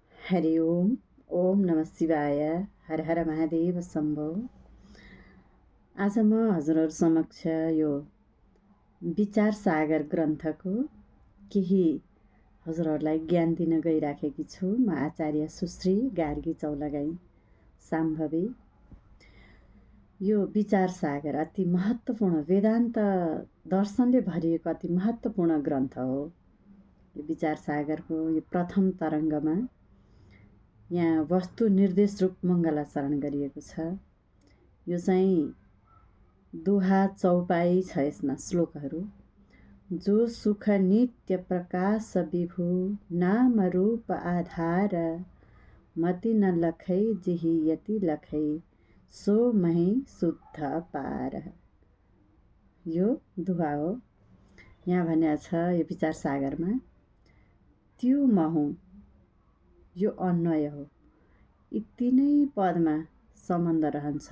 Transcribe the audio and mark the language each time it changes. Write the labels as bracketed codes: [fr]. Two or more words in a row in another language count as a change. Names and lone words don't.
[sa] हरि ओम। ओम नमः शिवाय। हर हर महादेव शम्भो। [ne] आज म हजुरहरू समक्ष यो विचार सागर ग्रन्थको केही हजुरहरूलाई ज्ञान दिन गइराखेकी छु। म आचार्य सुश्री गार्गी चौलागाई साम्भवी। यो विचार सागर अति महत्त्वपूर्ण वेदान्त दर्शनले भरिएको अति महत्त्वपूर्ण ग्रन्थ हो। यो विचार सागरको यो प्रथम तरङ्गमा यहाँ वस्तु निर्देश रूप मङ्गलाचरण गरिएको छ। यो चाहिँ दोहा चौपाई छ। यसमा श्लोकहरू [hi] जो सुख नित्य प्रकाश विभु नाम रूप आधार मति न लखै जेहि यति लखै सो मही शुद्ध पार। [ne] यो दोहा हो। यहाँ भनेको छ यो विचार सागरमा त्यो म हुँ। यो अन्वय हो। यी तीनै पदमा सम्बन्ध रहन्छ।